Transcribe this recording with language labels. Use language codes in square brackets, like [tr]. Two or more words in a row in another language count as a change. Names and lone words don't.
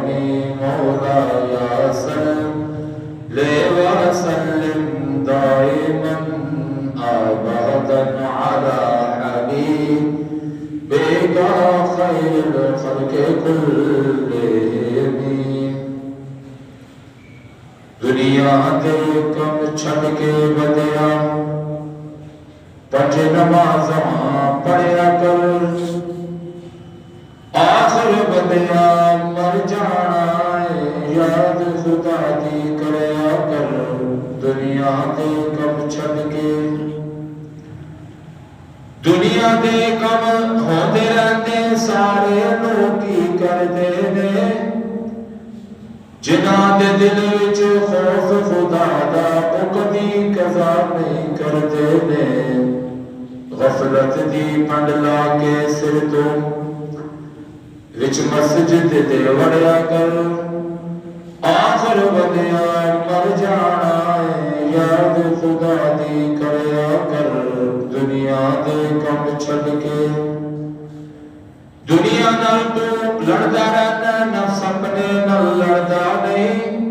[ar] مولاي صل وسلم دائما أبدا على حبيبك خير الخلق كلهم. [pa] دنیا دے کم چھڑ کے بدیا پنج نمازاں پڑھیا کر. آخر بدیا مر جانا یاد خدا دی کریا کر. دنیا دے کم چھڑ کے دنیا دے کم ہوندے رہندے سارے لوگ کی کردے نے. جنہاں دے دل وچ خوف خدا دا او کدی قضا نہیں کردے نے. غفلت دی پنڈ لا کے سر تو وچ مسجد دے وڑیا کر. آخر بدیا مر جانا یاد خدا دی کریا کر. دنیا دے کم چھڑ کے دنیا نال تو لڑدا رہنا نفس اپنے نال لڑدا نہیں.